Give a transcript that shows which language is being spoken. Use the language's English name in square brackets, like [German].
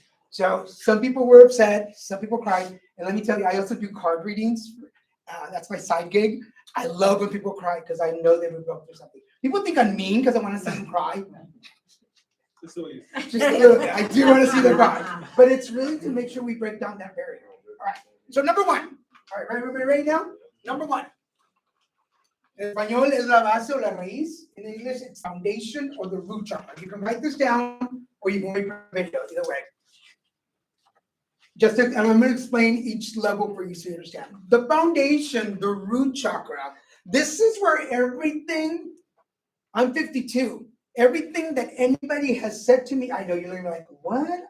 [English] So some people were upset, some people cried. And let me tell you, I also do card readings. That's my side gig. I love when people cry because I know they would go through something. People think I'm mean because I want to see them cry. Just a little bit. I do want to see them cry. But it's really to make sure we break down that barrier. All right. So number 1. All right, everybody ready now? Number 1. [Spanish] En español es la base o la raíz. [English] In English, it's foundation or the root chakra. You can write this down or you can wait for a video, either way. And I'm going to explain each level for you so you understand. The foundation, the root chakra, this is where everything, I'm 52, everything that anybody has said to me, I know you're going to be like, what?